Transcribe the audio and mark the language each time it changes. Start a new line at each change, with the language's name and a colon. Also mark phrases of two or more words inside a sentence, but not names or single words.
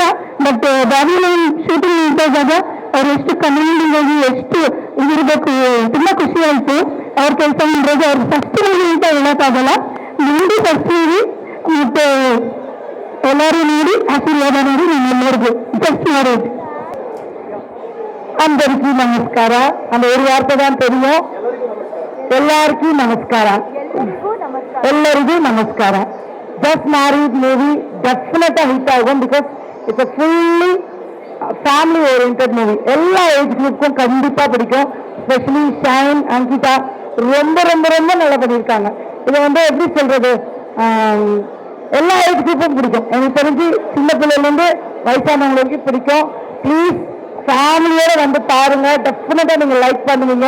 Kannada: ಬಟ್ ಬಾಬಿಲೈನ್ ಶೂಟಿಂಗ್ ನಿಂತಾಗ ಅವ್ರು ಎಷ್ಟು ಕಮಾಂಡಿಂಗ್ ಆಗಿ ಎಷ್ಟು ಇದಿರಬೇಕು, ತುಂಬ ಖುಷಿ ಆಯಿತು ಅವ್ರ ಕೆಲಸ ಮಾಡಿರೋದು. ಅವ್ರು
English: first movie
Kannada: ಅಂತ ಹೇಳೋಕ್ಕಾಗಲ್ಲ, ನೋಡಿ
English: first movie.
Kannada: ಮತ್ತು ಎಲ್ಲರೂ ನೋಡಿ ಆಶೀರ್ವಾದ ಮಾಡಿ ನಿಮ್ಮೆಲ್ಲರಿಗೂ
English: first marriage.
Telugu: అందరికీ నమస్కారం.
Tamil: அந்த ஒரு வார்த்தை தான் தெரியும். எல்லாருக்கும் நமஸ்காரம்.
Kannada: ಎಲ್ಲರಿಗೂ ನಮಸ್ಕಾರ.
English: Just Married movie definite hit ಆகும். because it's a fully family oriented movie.
Tamil: எல்லா
English: age group
Tamil: கண்டிப்பா பிடிக்கும். ஸ்பெஷலி ஷைன், அங்கிதா ரொம்ப ரொம்ப ரொம்ப நல்லா பண்ணியிருக்காங்க. இதை வந்து எப்படி சொல்றது, எல்லா
English: age group
Tamil: பிடிக்கும். எனக்கு தெரிஞ்சு சின்ன பிள்ளைலேருந்து வயசானவங்களுக்கு பிடிக்கும். ப்ளீஸ் ஃபேமிலியோட வந்து பாருங்க, டெஃபினட்டா நீங்க லைக் பண்ணுவீங்க.